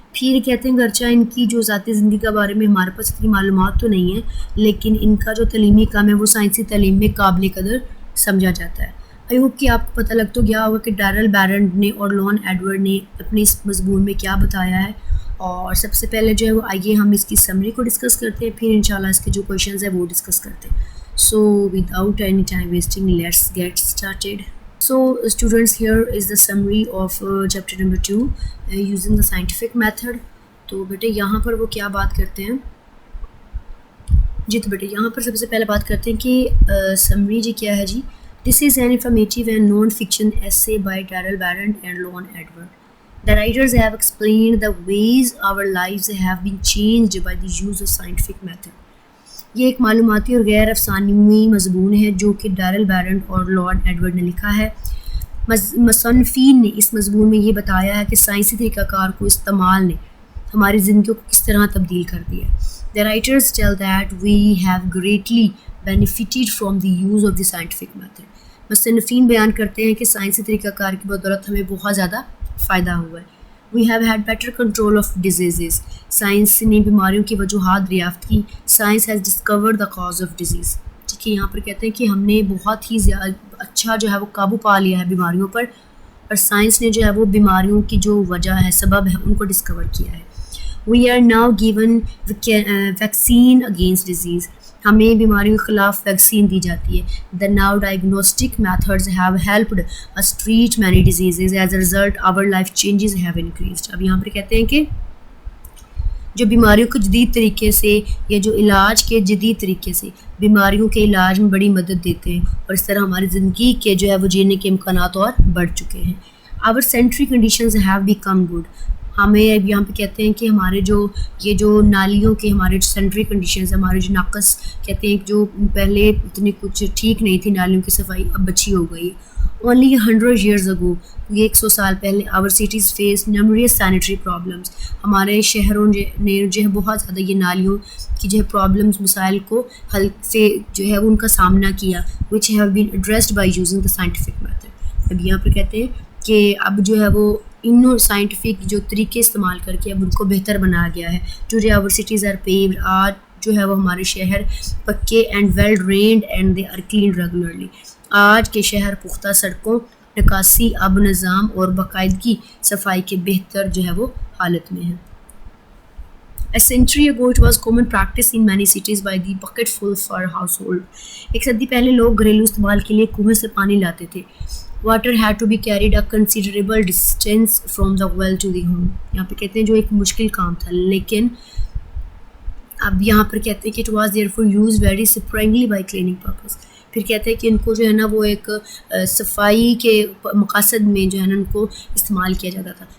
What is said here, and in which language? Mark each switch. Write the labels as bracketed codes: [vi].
[ur] پھر کہتے ہیں گرچہ ان کی جو ذاتی زندگی کے بارے میں ہمارے پاس اتنی معلومات تو نہیں ہے، لیکن ان کا جو تعلیمی کام ہے وہ سائنسی تعلیم میں قابل قدر سمجھا جاتا ہے. [en] I hope [ur] کہ آپ کو پتہ لگ تو گیا ہوگا کہ ڈیرل بیرنٹ نے اور لون ایڈورڈ نے اپنے اس مضمون میں کیا بتایا ہے. اور سب سے پہلے جو ہے وہ آئیے ہم اس کی سمری کو ڈسکس کرتے ہیں، پھر انشاءاللہ اس کے جو کویشچنز ہیں وہ ڈسکس کرتے ہیں. [en] So without any time wasting, let's get started. So students, here is the summary of chapter number 2 using the scientific method. [ur] تو بیٹے یہاں پر وہ کیا بات کرتے ہیں جی، تو بیٹے یہاں پر سب سے پہلے بات کرتے ہیں کہ سمری جی کیا ہے جی. [en] This is an informative and non-fiction essay by Darrell Barrett and Lon Edward. The writers have explained the ways our lives have been changed by the use of scientific method. [ur] یہ ایک معلوماتی اور غیر افسانوی مضمون ہے جو کہ ڈیرل بیرنٹ اور لارڈ ایڈورڈ نے لکھا ہے. مصنفین نے اس مضمون میں یہ بتایا ہے کہ سائنسی طریقہ کار کو استعمال نے ہماری زندگیوں کو کس طرح تبدیل کر دیا. [en] The writers tell that we have greatly benefited from the use of the scientific method. [ur] مصنفین بیان کرتے ہیں کہ سائنسی طریقہ کار کی بدولت ہمیں بہت زیادہ فائدہ ہوا ہے. [en] We have had better control of diseases. [ur] Science نے بیماریوں کی وجوہات دریافت کی. [en] Science has discovered the cause of disease. [ur] ٹھیک ہے، یہاں پر کہتے ہیں کہ ہم نے بہت ہی زیادہ اچھا جو ہے وہ قابو پا لیا ہے بیماریوں پر، اور سائنس نے جو ہے وہ بیماریوں کی جو وجہ ہے، سبب ہے، ان کو ڈسکور کیا ہے. [en] We are now given vaccine against disease. [ur] ہمیں بیماریوں کے خلاف ویکسین دی جاتی ہے. [en] The now diagnostic methods have helped us treat many diseases. As a result, our life changes have increased. [ur] اب یہاں پر کہتے ہیں کہ جو بیماریوں کو جدید طریقے سے یا جو علاج کے جدید طریقے سے بیماریوں کے علاج میں بڑی مدد دیتے ہیں، اور اس طرح ہماری زندگی کے جو ہے وہ جینے کے امکانات اور بڑھ چکے ہیں. [en] Our sanitary conditions have become good. [ur] ہمیں اب یہاں پہ کہتے ہیں کہ ہمارے یہ جو نالیوں کے ہمارے جو سینٹری کنڈیشنز، ہمارے جو ناقص کہتے ہیں جو پہلے اتنی کچھ ٹھیک نہیں تھی نالیوں کی صفائی، اب اچھی ہو گئی. [en] Only 100 years ago, [ur] یہ 100 سال پہلے [en] our cities faced numerous sanitary problems. [ur] ہمارے شہروں نے جو ہے بہت زیادہ یہ نالیوں کی جو ہے پرابلمس، مسائل کو حل سے جو ہے ان کا سامنا کیا، [en] which have been addressed by using the scientific method. [ur] اب یہاں پہ کہتے ہیں کہ اب جو ہے وہ انہوں سائنٹیفک جو طریقے استعمال کر کے اب ان کو بہتر بنایا گیا ہے. [en] Today our cities are paved. [ur] آج جو ہے وہ ہمارے شہر پکے [en] And well drained and they are clean regularly. [ur] آج کے شہر پختہ سڑکوں، نکاسی، آب و نظام اور باقاعدگی صفائی کے بہتر جو ہے وہ حالت میں ہیں. [en] A century ago it was common practice in many cities by the bucketful for household. [ur] ایک صدی پہلے لوگ گھریلو استعمال کے لیے کنویں سے پانی لاتے تھے. [en] Water had to be carried a considerable distance from the well to the home. [ur] یہاں پہ کہتے ہیں جو ایک مشکل کام تھا, لیکن اب یہاں پر کہتے ہیں کہ [en] It was there for use very sparingly by cleaning purpose. [ur] پھر کہتے ہیں کہ ان کو جو ہے نا وہ ایک صفائی کے مقاصد میں جو ہے نا ان کو استعمال کیا جاتا تھا.